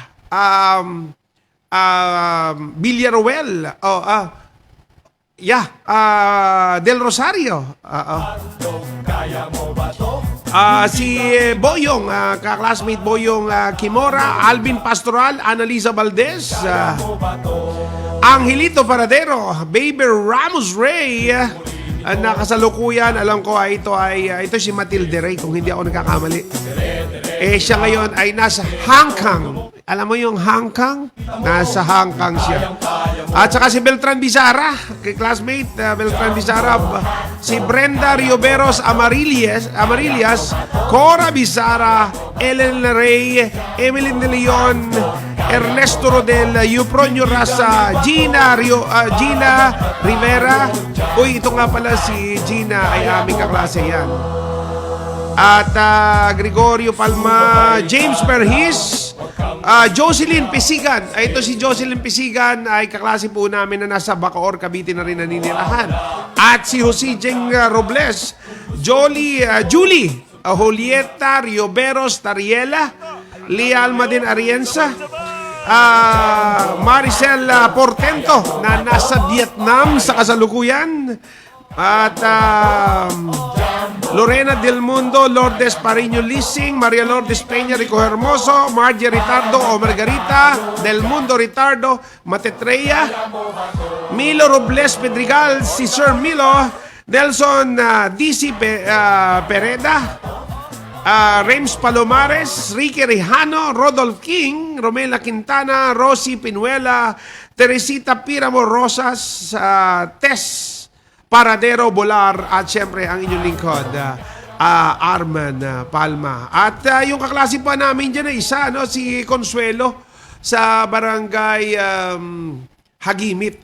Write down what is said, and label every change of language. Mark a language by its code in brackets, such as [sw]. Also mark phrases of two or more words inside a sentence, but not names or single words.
[tl] Villaruel, Del Rosario, si Boyong, ka-classmate Boyong Kimora, Alvin Pastoral, Annalisa Valdez, Angelito Paradero, Baby Ramos Ray, nakasalukuyan, alam ko ito si Matilde Ray kung hindi ako nagkakamali. Siya ngayon ay nasa Hong Kong. Alam mo yung Hong Kong? Nasa Hong Kong siya. At saka si Beltran Bizarra, kay classmate Beltran Bizarra, si Brenda Rioberos Amarillas, Cora Bizarra, Ellen Ray, Emeline De Leon, Ernesto Rodel, Eupronio Rasa, Gina Rivera. Uy, ito nga pala si Gina ay aming kaklase yan. At Gregorio Palma, James Perhis, Jocelyn Pisigan. Ito si Jocelyn Pisigan ay kaklase po namin na nasa Bacoor, Cavite na rin naninirahan. At si Jose Jeng Robles, Julie Julieta Rioberos Tariela, Lia Almadin Arienza, Maricel Portento na nasa Vietnam sa kasalukuyan. At Lorena Del Mundo, Lourdes Pariño Lising, Maria Lourdes Peña Rico Hermoso, Margie Ritardo o Margarita Del Mundo Ritardo Matetreya, Milo Robles Pedrigal, si Sir Milo, Delson DC Pereda, Rems Palomares, Ricky Rihano, Rodolph King, Romela Quintana, Rosie Pinuela, Teresita Piramo Rosas, Tess Paradero Bolar, at syempre ang inyong lingkod, Arman Palma. At yung kaklase pa namin dyan na isa, si Consuelo sa barangay Hagimit.